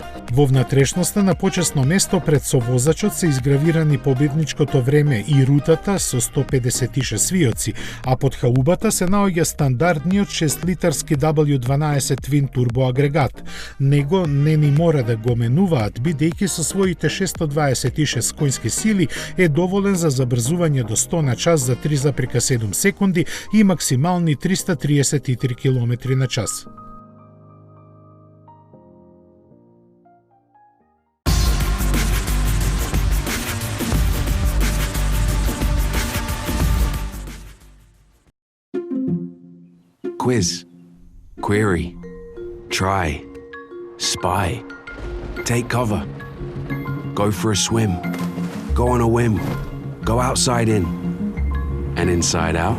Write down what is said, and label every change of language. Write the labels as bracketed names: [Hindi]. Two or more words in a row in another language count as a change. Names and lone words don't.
[Macedonian] Во внатрешноста на почесно место пред совозачот се изгравирани победничкото време и рутата со 156 свиоци, а под хаубата се наоѓа стандардниот 6-литарски W12 Twin Turbo агрегат. Него не ни мора да го менуваат, бидејќи со своите 626 коњски сили е доволен за забрзување до 100 на час за 3,7 секунди и максимални 333 км на час. [English] Quiz, query, try, spy, take cover, go for a swim, go on a whim, go outside in, and inside out.